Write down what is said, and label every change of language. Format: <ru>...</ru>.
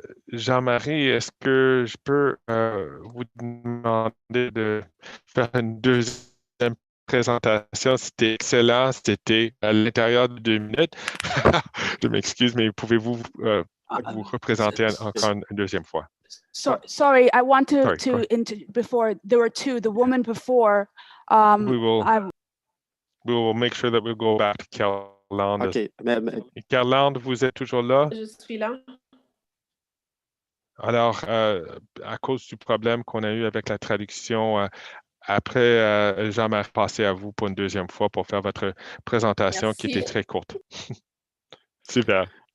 <fr>Jean-Marie, est-ce que je peux vous demander de faire une deuxième présentation? C'était excellent. C'était à l'intérieur de 2 minutes. Je m'excuse, mais pouvez-vous vous représenter encore une deuxième fois?</fr> <en>Sorry, I want to before there were two. The woman before. We will make sure that we'll go back to Carland. Okay.</en> <fr>Carland, vous êtes toujours là? Je suis là. Alors, à cause du problème qu'on a eu avec la traduction, après, Jean-Marie, passé à vous pour une deuxième fois pour faire votre présentation. Merci. Qui était très courte. Super.</fr>